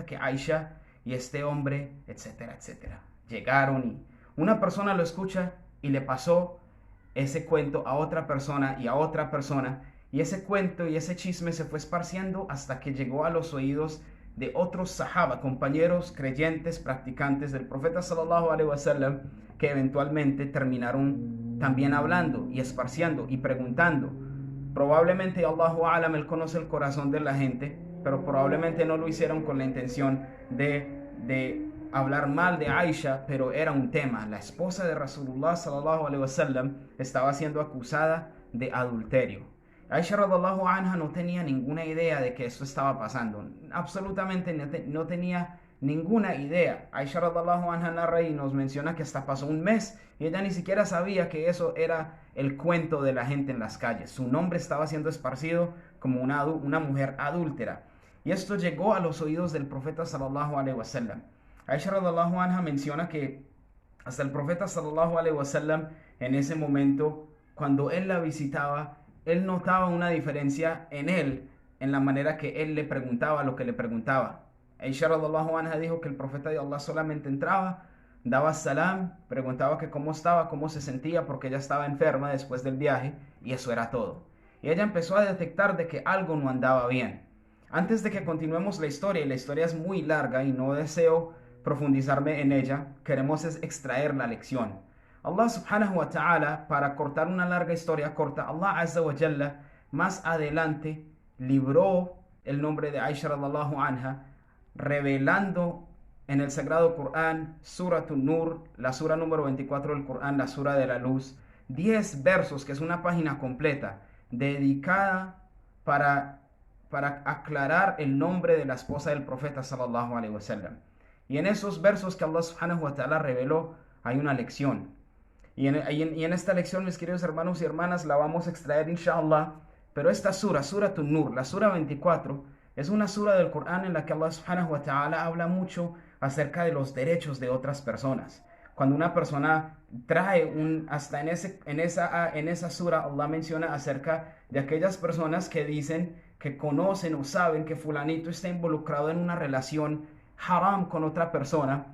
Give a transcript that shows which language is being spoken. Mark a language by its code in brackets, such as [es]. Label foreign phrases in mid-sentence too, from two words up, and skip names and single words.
[es] que Aisha y este hombre, etcétera, etcétera, llegaron y una persona lo escucha y le pasó ese cuento a otra persona y a otra persona, y ese cuento y ese chisme se fue esparciendo hasta que llegó a los oídos de otros sahaba, compañeros creyentes, practicantes del profeta [ar] صلى الله عليه وسلم, [es] que eventualmente terminaron también hablando y esparciendo y preguntando. Probablemente [ar] الله أعلم, [es] él conoce el corazón de la gente, pero probablemente no lo hicieron con la intención de hablar mal de Aisha, pero era un tema. La esposa de [ar] رسول الله صلى الله عليه وسلم [es] estaba siendo acusada de adulterio. Aisha [ar] رضي الله عنها [es] no tenía ninguna idea de que esto estaba pasando. Absolutamente no tenía ninguna idea. Aisha [ar] رضي الله عنها [es] narra y nos menciona que hasta pasó un mes y ella ni siquiera sabía que eso era el cuento de la gente en las calles. Su nombre estaba siendo esparcido como una mujer adúltera. Y esto llegó a los oídos del profeta [ar] صلى الله عليه وسلم. [es] Aisha [ar] رضي الله عنها [es] menciona que hasta el profeta [ar] صلى الله عليه وسلم [es] en ese momento, cuando él la visitaba, él notaba una diferencia en él, en la manera que él le preguntaba lo que le preguntaba. Aisha [ar] رضي الله عنها [es] dijo que el profeta de Allah solamente entraba, daba salam, preguntaba que cómo estaba, cómo se sentía, porque ella estaba enferma después del viaje, y eso era todo. Y ella empezó a detectar de que algo no andaba bien. Antes de que continuemos la historia, y la historia es muy larga y no deseo profundizarme en ella, queremos extraer la lección. [ar] الله سبحانه وتعالى, [es] para cortar una larga historia corta, [ar] الله عز وجل [es] más adelante libró el nombre de Aisha [ar] رضي الله عنها, [es] revelando en el Sagrado Corán, [ar] سورة النور, [es] la sura número 24 del Corán, la sura de la luz, 10 versos, que es una página completa, dedicada para aclarar el nombre de la esposa del profeta [ar] صلى الله عليه وسلم. [es] Y en esos versos que [ar] الله سبحانه وتعالى [es] reveló, hay una lección. Y en esta lección, mis queridos hermanos y hermanas, la vamos a extraer inshallah. Pero esta sura, [ar] سورة النور, [es] la sura 24, es una sura del Corán en la que [ar] الله سبحانه وتعالى [es] habla mucho acerca de los derechos de otras personas. Cuando una persona trae hasta en esa sura, Allah menciona acerca de aquellas personas que dicen que conocen o saben que fulanito está involucrado en una relación haram con otra persona.